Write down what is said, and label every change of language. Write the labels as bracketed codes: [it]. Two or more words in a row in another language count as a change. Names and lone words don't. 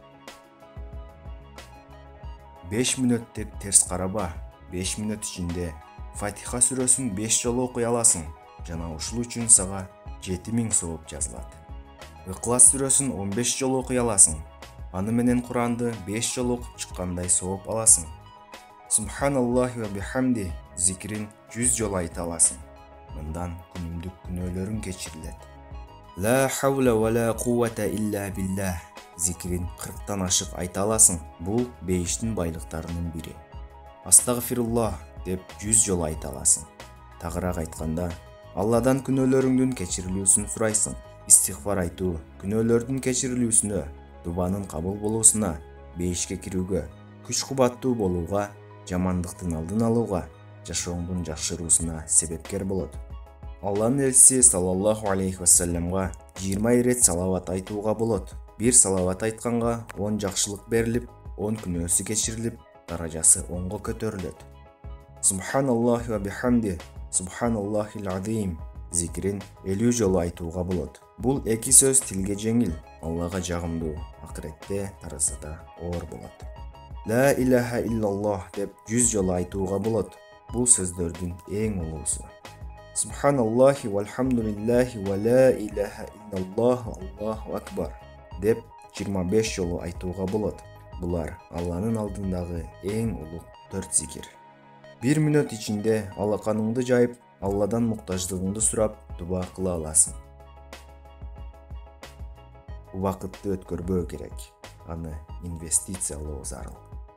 [ky] 5 мүнөт деп терс караба, 5 мүнөт ичинде Фатиха сүрөсүн 5 жолу окуй аласың, жана ушул үчүн сага 7000 сооп жазылат. Ыклас сүрөсүн 15 жолу окуй аласың, аны менен Куранды 5 жолу окуп чыккандай сооп аласың. [ar] سبحان الله وبحمده [ky] зикрин 100 жолу айта аласың. Мындан күнүмдүк күнөөлөрүң кечирилет. [ar] لا حول ولا قوة إلا بالله [ky] зикрин 40тан ашык айта аласың. Бул бейиштин байлыктарынын бири. Астагфируллах деп 100 жолу айта аласың. Тагыраак айтканда, Алладан күнөөлөрүңдүн кечирилүүсүн сурайсың. Истигфар айтуу күнөөлөрдүн кечирилүүсүнө, дубанын кабыл болуусуна, бейишке кирүүгө, күч-кубаттуу болууга, жамандыктын алдын алууга, жашооңдун жакшыруусуна себепкер болот. Алланын элчиси [ar] صلى الله عليه وسلم [ky] 20 ирет салават айтууга болот. Бир салават айтканга 10 жакшылык берилип, 10 күнөөсү кечирилип, даражасы 10го көтөрүлөт. [ar] سبحان الله وبحمده، سبحان الله العظيم [ky] зикрин 50 жолу айтууга болот. Бул эки сөз тилге жеңил, Аллага жагымдуу, акыретте таразада оор болот. [ar] لا إله إلا الله [ky] деп 100 жолу айтууга болот. Бул сөздөрдүн эң улуусу. [ar] سبحان الله والحمد لله ولا إله إلا الله الله أكبر [ky] деп 25 жолу айтууга болот. Булар Алланын алдындагы эң улуг 4 зикир. 1 мүнөт ичинде алаканыңды жайып, Алладан муктаждыгыңды сурап, дуба кыла аласың. Убакытты өткөрбөө керек. Аны инвестициялоо зарыл.